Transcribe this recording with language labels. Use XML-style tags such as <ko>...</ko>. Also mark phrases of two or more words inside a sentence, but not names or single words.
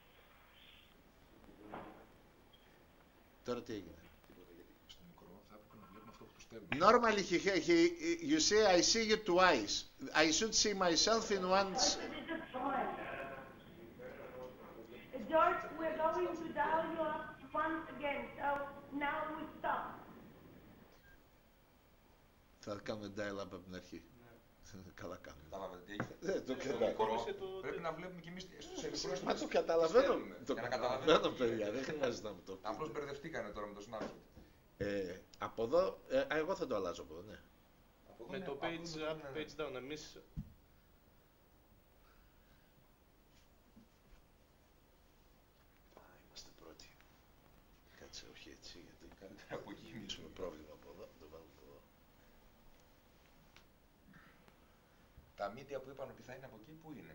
<en>Normally, you see, I see you twice. I should see myself in once. George, we're going to dial you up once again. So now we stop.</en> <el>Θα κάνουμε dial-up από την αρχή. Καλά κάνουμε. Καταλάβατε τι έγινε. Το Μικρό, πρέπει να βλέπουμε κι εμείς σε μικρό. Μα το καταλαβαίνω. Το Για να καταλαβαίνω, καταλαβαίνουμε. παιδιά. Δεν χρειάζεται να μου το Απλώς μπερδευτήκανε τώρα με το snapshot. από εδώ, εγώ θα το αλλάζω από εδώ, ναι. Με το</el> <en>page up, page down,</en> <el>εμείς... Είμαστε πρώτοι. Κάτσε, όχι έτσι, γιατί Καλύτερα από εκεί. έχουμε πρόβλημα από εδώ. Το βάλουμε από εδώ. Τα media που είπαν ότι θα είναι από εκεί, πού είναι?</el>